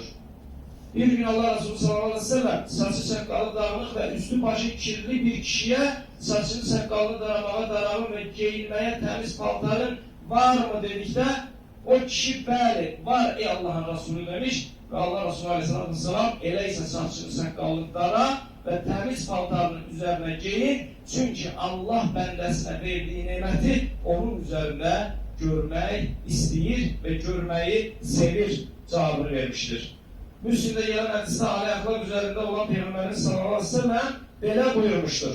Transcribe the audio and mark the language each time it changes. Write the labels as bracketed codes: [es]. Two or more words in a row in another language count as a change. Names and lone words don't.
[tr] Bir gün Allah Resulü [ar] صلى الله عليه وسلم [tr] saçı sakalı dağınık ve üstü başı kirli bir kişiye saçını sakalını daramağa, daralım ve giyinmeye temiz paltarın var mı dedikte [az] O kişi bəli, var ey Allahın Resulü demiş və Allah Resulü [ar] عليه الصلاة والسلام [az] elə isə saçını saqqallıqlara və təmiz paltarının üzərinə geyin, çünki Allah bəndəsinə verdiyi neməti onun üzərində görmək istəyir və görməyi sevir cavabını vermişdir. Müslimdə gələn hədisdə ali əxlaq üzərində olan Peyğəmbərimiz [ar] صلى الله عليه وسلم [az] belə buyurmuşdur.